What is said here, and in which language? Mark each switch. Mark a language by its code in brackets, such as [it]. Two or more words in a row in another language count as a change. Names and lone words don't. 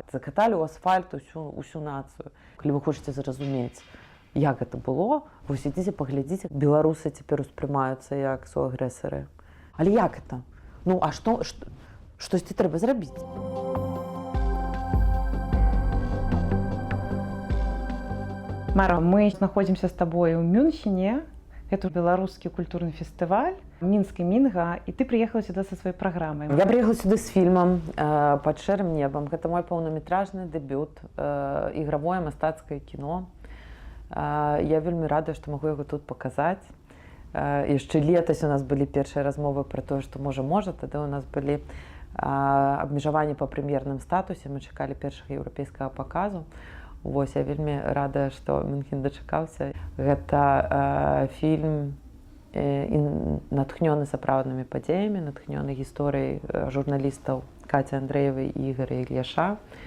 [be] Закаталі ў асфальт усю нацыю. Калі вы хочаце зразумець, як гэта было, вось ідзіце, паглядзіце, беларусы цяпер успрымаюцца як суагрэсары. Але як это? Ну, а штосьці трэба зрабіць. Мара, [ru] мы находимся с тобой в Мюнхене. Это белорусский культурный фестиваль «Минск и Минга», и ты приехала сюда со своей программой. Я приехала сюда с фильмом «Под шэрым небом». Это мой полнометражный дебют, игровое мастацкае кино. [be] Я вельмі рада, што магу яго тут паказаць. Яшчэ летась у нас былі першыя размовы пра тое, што можа, тады у нас былі абмежаванні па прэм'ерным статусе, мы чакалі першага еўрапейскага паказу. Вось, я вельмі рада, што Мюнхен дачакаўся. Гэта фільм натхнёны сапраўднымі падзеямі, натхнёны гісторыяй журналістаў Каці Андрэевай і Ігара Ільяша.